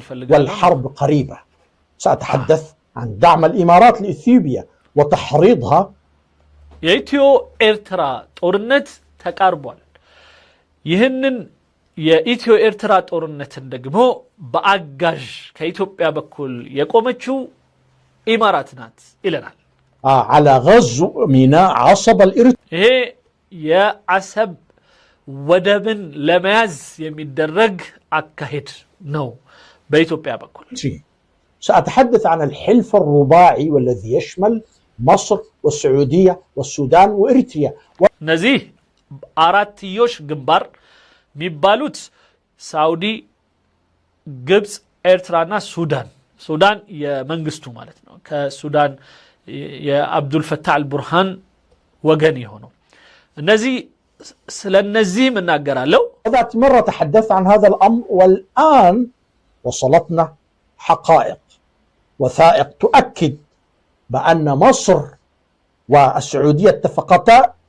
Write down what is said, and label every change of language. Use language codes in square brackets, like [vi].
[ar] والحرب قريبة. سأتحدث عن دعم الإمارات لإثيوبيا وتحريضها. [am] የኢትዮ ኤርትራ ጦርነት ተቃርቧል። ይህንን የኢትዮ ኤርትራ ጦርነትን ደግሞ በአጋዥ ከኢትዮጵያ በኩል የቆመችው ኢማራት ናት ይለናል። [ar] على غزو ميناء عصب الإريتري. [am] ይሄ የአሰብ ወደብን ለመያዝ የሚደረግ አካሄድ ነው በኢትዮጵያ በኩል። [ar] سأتحدث عن الحلف الرباعي والذي يشمل مصر والسعودية والسودان وإريتريا. [am] እነዚህ አራትዮሽ ግንባር የሚባሉት ሳውዲ፣ ግብጽ፣ ኤርትራና ሱዳን የመንግስቱ ማለት ነው። ከሱዳን የአብዱል ፈታህ አልቡርሃን ወገን የሆነው እነዚህ ስለነዚህ እናገራለሁ። [ar] ذات مرة تحدثت عن هذا الأمر والآن وصلتنا حقائق وثائق تؤكد بأن مصر والسعودية اتفقتا.